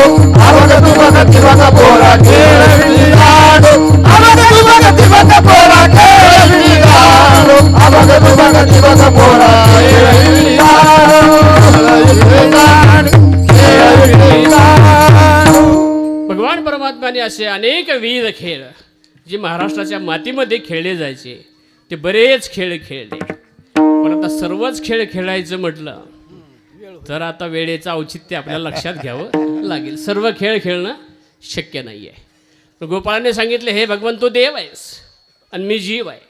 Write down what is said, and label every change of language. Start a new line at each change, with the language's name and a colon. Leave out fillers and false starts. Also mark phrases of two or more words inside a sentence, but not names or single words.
Marathi: अबक दुबक तिबक पोरा खेळ इटी दांडो. अबक दुबक तिबक पोरा खेळ इटी दांडो. अबक दुबक तिबक पोरा खेळ इटी दांडो. खेळ इटी दांडो. भगवान परमात्म्याने असे अनेक विविध खेळ जे महाराष्ट्राच्या मातीमध्ये खेळले जायचे ते बरेच खेळ खेळले. पण आता सर्वच खेळ खेळायचं म्हटलं तर आता वेळेचं औचित्य आपल्याला लक्षात घ्यावं लागेल. सर्व खेळ खेळणं शक्य नाही आहे. गोपाळाने सांगितले, हे भगवान तू देव आहेस आणि मी जीव आहे.